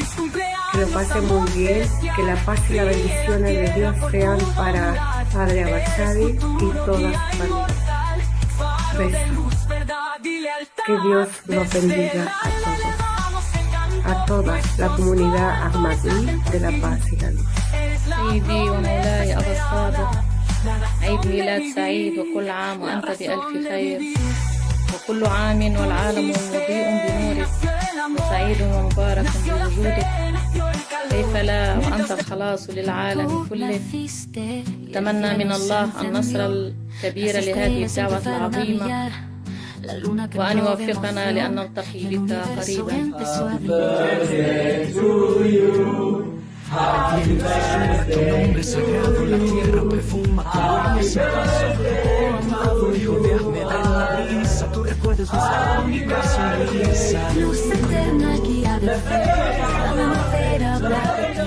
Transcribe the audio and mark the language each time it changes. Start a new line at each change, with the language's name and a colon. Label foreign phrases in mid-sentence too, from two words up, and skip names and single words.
Spanish: Que lo pase muy bien, que la paz y la bendición de Dios sean para Padre Avanzadi y toda su familia. Besos. Que Dios nos bendiga a toda la comunidad Ahmadí de La Paz y la Luz.
Arabic: سيدي ومولاي أبا الصادق، عيد ميلاد سعيد وكل عام وأنت بألف خير، وكل عام والعالم مضيء بنورك وسعيد ومبارك بوجودك. كيف لا وأنت الخلاص للعالم كله. أتمنى من الله النصر الكبير لهذه الدعوة العظيمة وأن يوفقنا لأن نلتقي بك قريبا.
Spanish: Tu nombre sagrado, la tierra perfuma tu gloria sin paso. Oh amado hijo de Ahmed en la brisa, tu recuerdo es nuestra única sonrisa. Luz eterna guía de fe, la habla de ti.